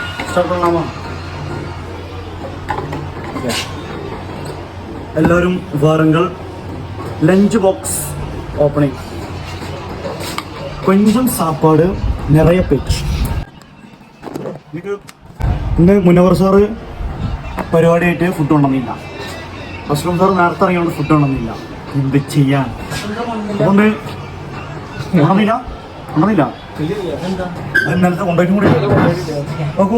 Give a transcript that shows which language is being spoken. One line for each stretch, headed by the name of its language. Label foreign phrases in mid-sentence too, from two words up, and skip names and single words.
English: എല്ലാവരും വാറുங்கள் lunch box opening.
Tamil: கொஞ்சம் சாப்பாடு நிறைய பேச்சு.
Malayalam: ഇന്ന് മുനവർ സാറ് പരിപാടിയായിട്ട് ഫുഡ് കൊണ്ടുവന്നില്ല. അസ്ലം സാറ് നേരത്തെ ഇറങ്ങിയോണ്ട് ഫുഡ് കൊണ്ടുവന്നില്ല. എന്ത് ചെയ്യാൻ? അതുകൊണ്ട് കൊണ്ടുവന്നില്ല അത് നേരത്തെ കൊണ്ടുപോയിട്ടും കൂടി നോക്കൂ.